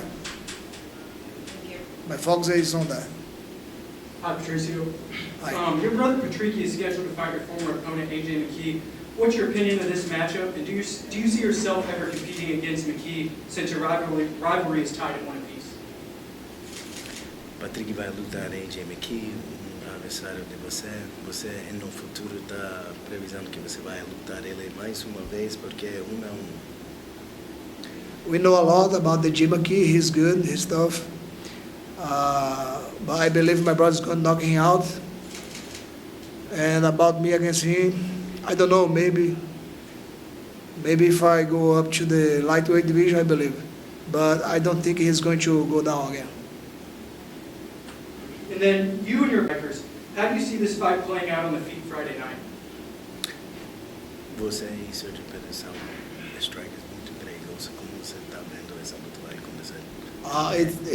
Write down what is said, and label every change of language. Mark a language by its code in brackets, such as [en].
[en] Thank you. My focus is on that. Hi, Patricio. Hi. Your brother Patricky is scheduled to fight your former opponent, AJ McKee. What's your opinion of this matchup, and do you see yourself ever competing against McKee since your rivalry is tied at 1 apiece? [pt] Patrick vai lutar AJ McKee, adversário de você. Você, no futuro, está previsando que você vai lutar ele mais uma vez, porque é 1-1. [en] We know a lot about the Jim McKee. He's good, he's tough. But I believe my brother's going to knock him out. And about me against him, I don't know, maybe if I go up to the lightweight division, I believe. But I don't think he's going to go down again. And then you and your strikers, how do you see this fight playing out on the feet Friday night? [pt] Você e Sergio Pettis são strikers muito perigosos. Como você está vendo essa luta vai acontecer?